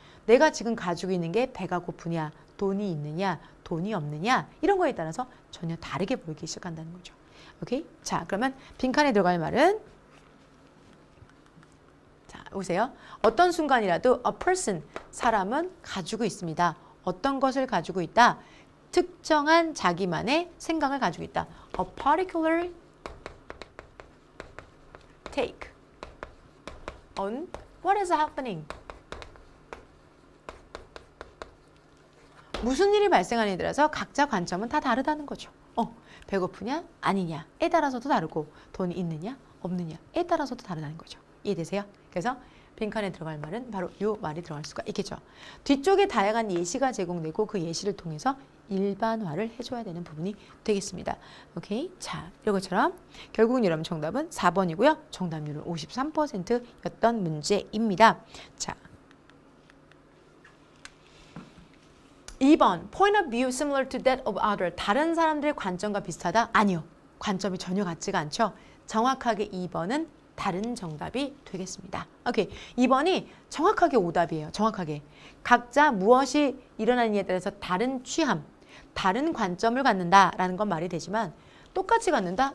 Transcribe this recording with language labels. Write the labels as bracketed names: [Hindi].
[Korean] 내가 지금 가지고 있는 게 배가 고프냐, 돈이 있느냐, 돈이 없느냐 이런 거에 따라서 전혀 다르게 보이기 시작한다는 거죠. 오케이? 자, 그러면 빈칸에 들어갈 말은 자, 보세요. 어떤 순간이라도 [English] a person, [Korean] 사람은 가지고 있습니다. 어떤 것을 가지고 있다? 특정한 자기만의 생각을 가지고 있다. [English] A particular take on what is happening. [Korean] 무슨 일이 발생하느냐에 따라서 각자 관점은 다 다르다는 거죠. 배고프냐 아니냐에 따라서도 다르고 돈이 있느냐 없느냐에 따라서도 다르다는 거죠. 이해되세요? 그래서 빈칸에 들어갈 말은 바로 이 말이 들어갈 수가 있겠죠. 뒤쪽에 다양한 예시가 제공되고 그 예시를 통해서 일반화를 해줘야 되는 부분이 되겠습니다. 오케이? 자, 이것처럼 결국은 여러분 정답은 4번이고요. 정답률은 53%였던 문제입니다. [English] 자, 2번 point of view similar to that of other. [Korean] 다른 사람들의 관점과 비슷하다? 아니요. 관점이 전혀 같지가 않죠. 정확하게 2번은 다른 정답이 되겠습니다. 오케이. 2번이 정확하게 오답이에요. 정확하게. 각자 무엇이 일어나느냐에 따라서 다른 취함, 다른 관점을 갖는다라는 건 말이 되지만 똑같이 갖는다?